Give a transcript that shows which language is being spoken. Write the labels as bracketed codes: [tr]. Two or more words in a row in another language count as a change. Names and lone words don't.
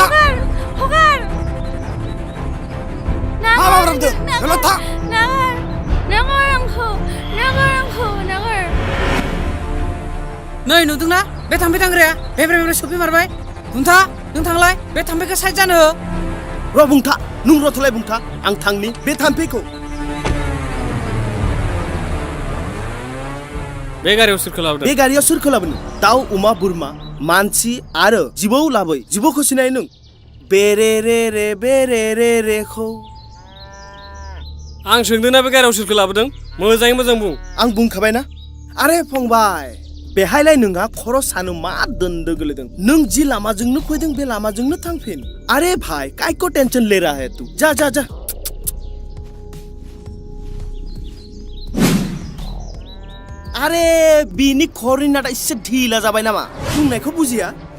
[brx] Hogar. Apa berarti? Gelata. Nagar. नै नुदोंना बे थाम्फै दांग्राया बेब्रे सफै मारबाय। बुंथा नों थांलाय बे थाम्फैखौ साइड जानो हो। र' बुंथा नों रथ'लाय बुंथा आं थांनि बे थाम्फैखौ। बे गारियाव सोरखौ लाबोदों? बे गारियाव सोरखौ लाबोनो? दाउ अमा बोरमा मानसि आरो जिबौ लाबोय। जिबौखौ सिनाय नों? बेरेरेरेखौ आं सोंदोंना बे गारियाव सोरखौ लाबोदों? मोजाङै मोजां बुं। आं बुंखाबायना। आरे फंबाय बेहायलाय नोंहा खर' सानो मा दोन्दो गोलैदों? नों जि लामाजोंनो फैदों बे लामाजोंनो थांफिन। [hi] आरे भाई कायको टेंशन ले रहा है तू? [brx] जा। आरे बिनि खर'नि नाटा एसे ढिला जाबाय नामा? बुंनायखौ बुजिया?